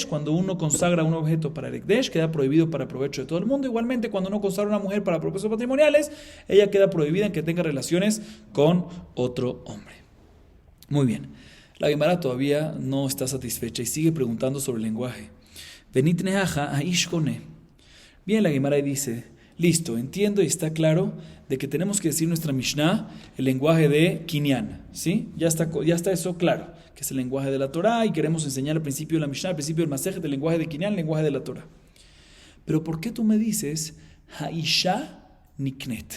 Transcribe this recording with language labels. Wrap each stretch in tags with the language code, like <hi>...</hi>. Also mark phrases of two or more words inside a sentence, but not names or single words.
<es>Cuando uno consagra un objeto para el Ekdesh, queda prohibido para provecho de todo el mundo. Igualmente, cuando uno consagra a una mujer para propósitos patrimoniales, ella queda prohibida en que tenga relaciones con otro hombre. Muy bien. La Gemara todavía no está satisfecha y sigue preguntando sobre el lenguaje.</es> <arc>וליתני הכא האיש קונה.</arc> <es>Bien, la Gemara dice, listo, entiendo y está claro de que tenemos que decir nuestra Mishnah el lenguaje de Kinyan, ¿sí? Ya está eso claro, que es el lenguaje de la Torah y queremos enseñar al principio de la Mishnah, al principio del Masejet, el lenguaje de Kinyan, el lenguaje de la Torah. Pero ¿por qué tú me dices</es> <he>האשה נקנית?</he>